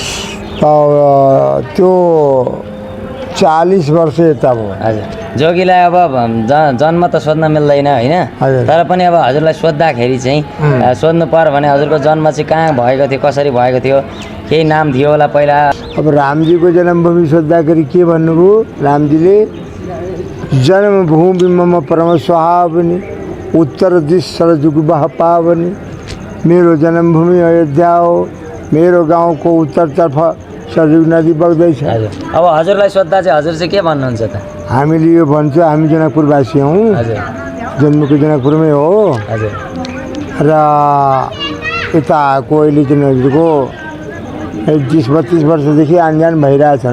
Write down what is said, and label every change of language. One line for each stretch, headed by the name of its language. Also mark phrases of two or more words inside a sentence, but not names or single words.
Nepali: त त्यो 40 वर्ष यता भयो। जोगीलाई अब जन्म त सोध्न मिल्दैन होइन, तर पनि अब हजुरलाई सोद्धाखेरि चाहिँ सोध्नु पर्यो भने हजुरको जन्म चाहिँ कहाँ भएको थियो, कसरी भएको थियो, केही नाम थियो होला पहिला? अब रामजीको जन्मभूमि सोद्धाखेरि के भन्नुभयो?
Awadhi: रामजीले जन्मभूमि मम परम सुहावनी उत्तर दिश सरजुगबह पावनी।
Nepali: मेरो जन्मभूमि अयोध्या हो, मेरो गाउँको उत्तरतर्फ सरजुग नदी बग्दैछ। अब हजुरलाई सोद्धा चाहिँ हजुर चाहिँ के भन्नुहुन्छ त? हामीले यो भन्छ, हामी जनकपुरवासी हौँ, जन्मको जनकपुरमै हो र यता आएको अहिले चाहिँ हजुरको 30-32 वर्षदेखि आनजान भइरहेछन्।